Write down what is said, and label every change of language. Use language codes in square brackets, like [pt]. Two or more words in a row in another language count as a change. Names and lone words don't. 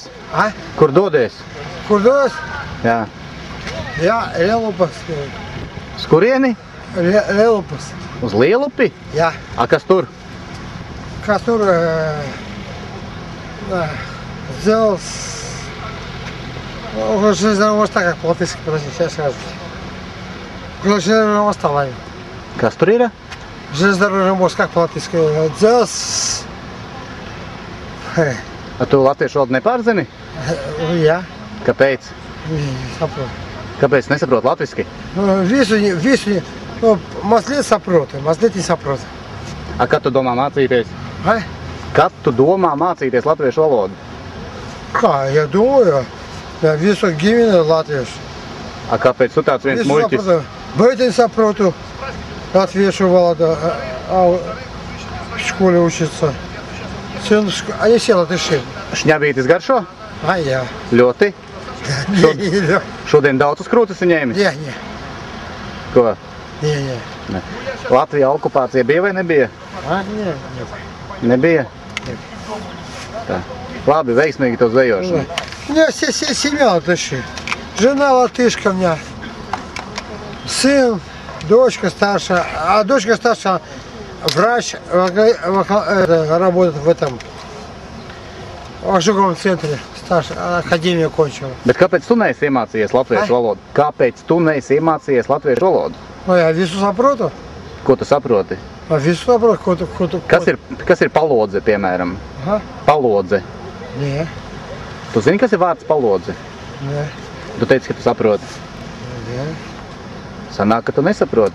[lv] A? Kur dodies? Kur dodas? Jā. Jā, Lielupas. Uz kurieni? Lielupas. Uz Lielupi? Jā. A, kas tur? Kas tur? Dzels. [ru] Железного моста, как по-латышски, подожди, сейчас скажу. Железного моста, Ваня. [lv] Kas tur ir? [ru] Железнодорожный мост, как по-латышски. [lv] Dzels. A tu latviešu valodu nepārzini? Jā. Kāpēc? Saprotu. Kāpēc nesaprot latviski? Visu, mazliet saprotu, mazliet nesaprotu. A, kad tu domā mācīties? Ai? Kad tu domā mācīties latviešu valodu? Kā, ja domāju, visu ģimeni latviešu. A, kāpēc tu tāds viens muļķis? Bet saprotu latviešu valodu, [ru] в школе учится. А я села дыши. [lv] Šņabītis garšo? [ru] А я. [lv] Ļoti? [ru] Не. [lv] Šodien daudz uz krūtis ņēmis? [ru] Не. [lv] Ko? [ru] Не. [lv] Latvija okupācija bija vai nebija? [ru] А, не. [lv] Nebija? Tā. Labi, veiksmīgi to zvejošanu. [ru] У меня вся семья латыши. Жена латышка у меня. Сын, дочка старшая. А дочка старшая врач, работает в этом в ожоговом центре. Старшая академию кончила. [lv] Bet kāpēc tu neesi iemācījies latviešu valodu? Kāpēc tu neesi iemācījies latviešu valodu? [ru] Ну, я [lv] visu saprotu. Ko tu saproti? Visu saprotu, ko. Kas ir palodze, piemēram? Aha. Palodze. Nē. Tu zini, kas ir vārds palodze? Nē. Tu teici, ka tu saproti. Nē. Sanāk, ka tu nesaproti.